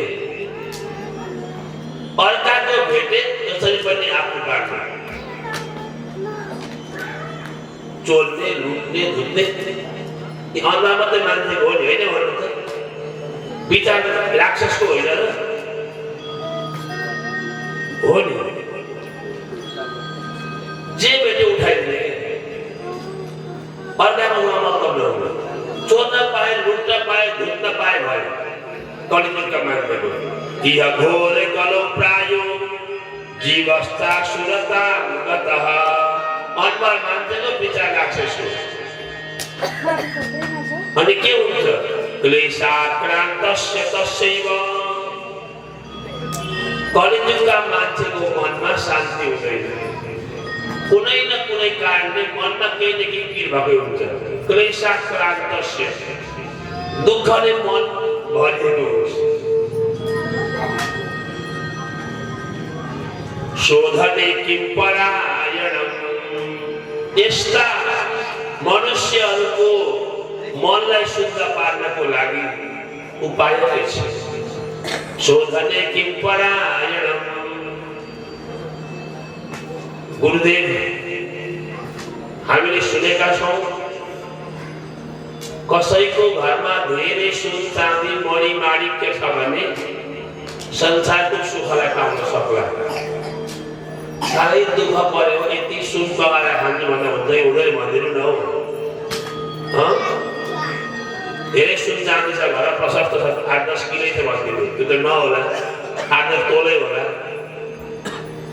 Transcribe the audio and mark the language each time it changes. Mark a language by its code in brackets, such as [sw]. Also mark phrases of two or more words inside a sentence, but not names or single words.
[ne] अर्काको भेटे जसरी पनि आफ्नो बाटो चोर्ने लुट्ने धुत्ने अनुहार मात्रै मान्छेको हो नि होइन भन्नु त विचार राक्षसको होइन र हो नि जे भेटे उठाइदिने अर्काको मतलब नहुने चोर्न पाए लुट्न पाए धुत्न पाए भयो कलिजुगका मान्छेको [sa] इह घोर कलो प्रायो जीवस्ता सुरता गतः [ne] अनुहार मान्छेको विचार राक्षसको अनि के हुन्छ [sa] क्लेशाक्रान्तस्य तस्यैव [ne] कलिजुगका मान्छेको मनमा शान्ति हुँदैन कुनै न कुनै कारणले मनमा केही न केही पीड भएकै हुन्छ क्लेशाक्रान्तस्य दुःखले मन भरिएको हुन्छ [sa] शोधने किं परायणम [ne] यस्ता मनुष्यहरूको मनलाई शुद्ध पार्नको लागि उपाय के छ [sa] शोधने किं परायणम [ne] गुरुदेव हामीले सुनेका छौं कसैको घरमा धेरै सुन चाँदी मणि माणिक्य छ भने संसारको सुखलाई पाउन सक्ला साह्रै दुःख पर्यो यति सुन बगाएर खान्छु भन्दा हुँदै भनिदिनु न हौ धेरै सुन चाँदी छ घर प्रशस्त छ 8-10 किलो छ भनिदिनु त्यो त नहोला 8-10 तोलै होला